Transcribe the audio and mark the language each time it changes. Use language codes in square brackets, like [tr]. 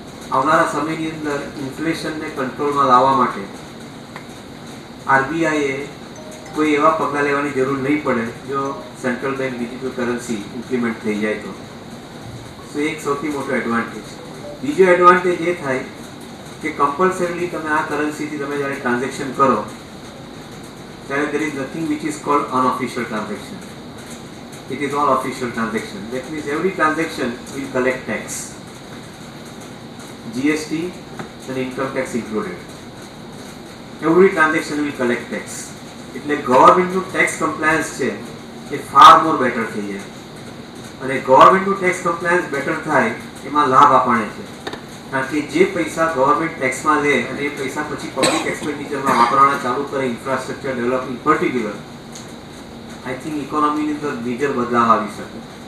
[gu] આવનારા સમયની અંદર ઇન્ફ્લેશનને કંટ્રોલમાં લાવવા માટે આરબીઆઈએ કોઈ એવા પગલાં લેવાની જરૂર નહીં પડે જો central bank digital currency implement થઈ જાય તો. સો એક સૌથી મોટો એડવાન્ટેજ. બીજો એડવાન્ટેજ એ થાય કે કમ્પલસરીલી તમે આ કરન્સીથી તમે જ્યારે ટ્રાન્ઝેક્શન કરો ત્યારે [en] there is nothing which is called unofficial transaction. It is all official transaction. That means every transaction will collect tax. GST and income tax included. Every transaction will collect tax. [gu] એટલે ગવર્મેન્ટનું tax compliance છે એ [en] far more better [gu] થઈ જાય. અને ગવર્મેન્ટનું tax compliance better થાય એમાં લાભ આપણને છે. કારણ કે જે પૈસા ગવર્મેન્ટ ટેક્સમાં લે અને એ પૈસા પછી પબ્લિક એક્સપેન્ડિચરમાં વાપરવાના ચાલુ કરે, infrastructure development particular, [en] I think [gu] ઇકોનોમીની અંદર મેજર બદલાવ આવી શકે.